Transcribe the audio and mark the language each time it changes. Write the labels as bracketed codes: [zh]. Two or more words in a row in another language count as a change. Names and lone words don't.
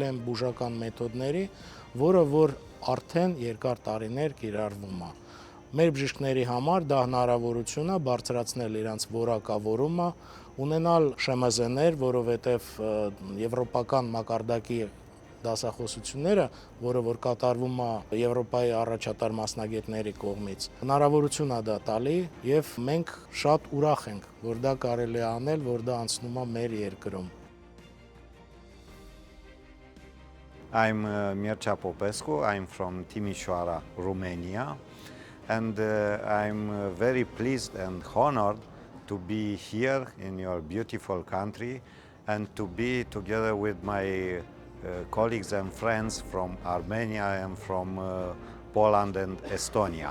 [hy] են բուժական մեթոդների, որը որ արդեն երկար տարիներ կիրառվում է։ Մեր բժիշկների համար դա հնարավորություն է բարձրացնել իրենց որակավորումը, ունենալ ՇՄԶ-ներ, որովհետև եվրոպական մակարդակի դասախոսությունները, որը որ կատարվում է Եվրոպայի առաջատար մասնագետների կողմից, հնարավորություն է դա տալի եւ մենք շատ ուրախ ենք, որ դա կարելի է անել, որ դա անցնում է մեր երկրում։ [en] I'm Mircea Popescu, I'm from Timișoara, Romania, and I'm very pleased and honored to be here in your beautiful country and to be together with my colleagues and friends from Armenia and from Poland and Estonia.